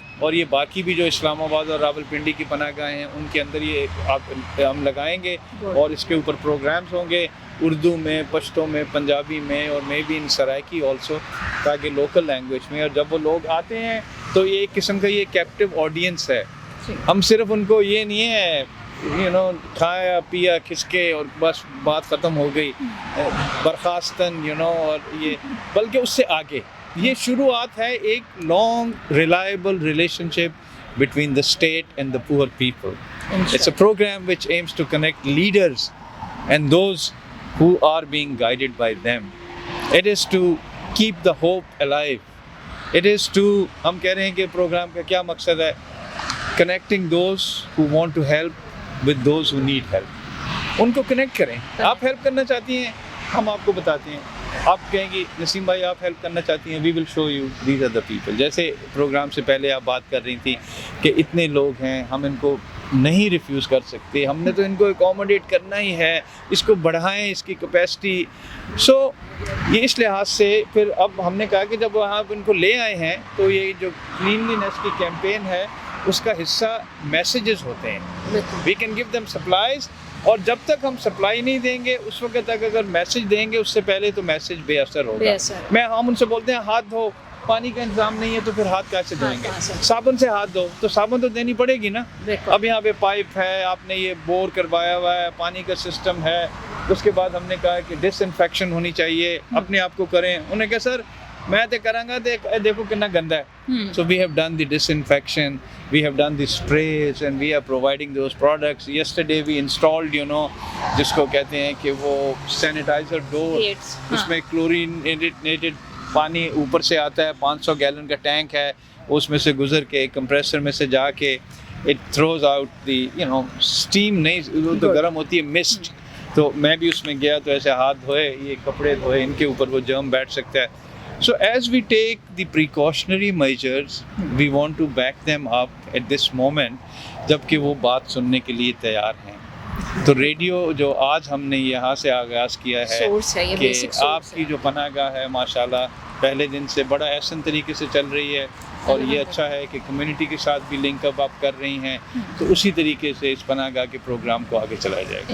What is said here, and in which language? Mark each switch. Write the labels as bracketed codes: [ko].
[ur] اور یہ باقی بھی جو اسلام آباد اور راولپنڈی کی پناہ گاہیں ہیں ان کے اندر یہ ہم لگائیں گے اور اس کے اوپر پروگرامز ہوں گے اردو میں، پشتو میں، پنجابی میں اور may be in Saraiki also, تاکہ لوکل لینگویج میں. اور جب وہ لوگ آتے ہیں تو یہ ایک قسم کا یہ کیپٹیو آڈینس ہے. ہم صرف ان کو یہ نہیں ہے کھایا پیا کھس کے اور بس بات ختم ہو گئی برخاستن اور یہ بلکہ اس سے آگے یہ شروعات ہے ایک [en] Long reliable relationship between the state and the poor people. It's a program which aims to connect leaders and those who are being guided by them. It is to keep the hope alive. It is to [ur] ہم کہہ رہے ہیں کہ programme کا کیا مقصد ہے, [en] connecting those who want to help with those who need help. [ur] ان کو کنیکٹ کریں. آپ ہیلپ کرنا چاہتی ہیں, ہم آپ کو بتاتے ہیں. آپ کہیں گی نسیم بھائی آپ ہیلپ کرنا چاہتی ہیں, [en] We will show you these are the people. [ur] جیسے پروگرام سے پہلے آپ بات کر رہی تھی کہ اتنے لوگ ہیں, ہم ان کو نہیں ریفیوز کر سکتے, ہم نے تو ان کو اکوموڈیٹ کرنا ہی ہے, اس کو بڑھائیں اس کی کیپیسٹی. سو یہ اس لحاظ سے پھر اب ہم نے کہا کہ جب آپ ان کو لے آئے ہیں تو یہ جو کلینلینس کی کیمپین ہے اس کا حصہ میسیجز ہوتے ہیں. [en] we can give them supplies, [ur] اور جب تک ہم سپلائی نہیں دیں گے اس وقت تک اگر میسیج دیں گے اس سے پہلے تو میسیج بے اثر ہوگا. ہم ان سے بولتے ہیں ہاتھ دھو, پانی کا انتظام نہیں ہے تو پھر ہاتھ کیسے دھوئیں گے, صابن سے ہاتھ دھو, تو صابن تو دینی پڑے گی نا. اب یہاں پہ پائپ ہے, آپ نے یہ بور کروایا ہوا ہے, پانی کا سسٹم ہے. اس کے بعد ہم نے کہا کہ ڈس انفیکشن ہونی چاہیے, اپنے آپ کو کریں. انہوں نے کہا سر میں تو کروں گا, دیکھو کتنا گندا ہے. [en] So we have done the disinfection, we have done the sprays and we are providing those products. [ur] Yesterday we installed جس کو کہتے ہیں کہ وہ سینیٹائزر ڈور, اس میں کلورینیٹڈ پانی اوپر سے آتا ہے, 500 گیلن کا ٹینک ہے, اس میں سے گزر کے کمپریسر میں سے جا کے [en] it throws out the steam, [ur] نہیں وہ تو گرم ہوتی ہے, مسٹ. تو میں بھی اس میں گیا تو ایسے ہاتھ دھوئے, یہ کپڑے دھوئے, ان کے اوپر وہ جرم بیٹھ سکتا ہے. [en] So as we take the precautionary measures, we want to back them up at this moment, [ur] جب کہ وہ بات سننے کے لیے تیار ہیں. تو ریڈیو جو آج ہم نے یہاں سے آغاز کیا ہے کہ آپ کی جو پناہ گاہ ہے ماشاءاللہ پہلے دن سے بڑا احسن طریقے سے چل رہی ہے, اور یہ اچھا ہے کہ کمیونٹی کے ساتھ بھی لنک اپ آپ کر رہی ہیں, تو اسی طریقے سے اس پناہ گاہ کے پروگرام کو آگے چلایا جائے گا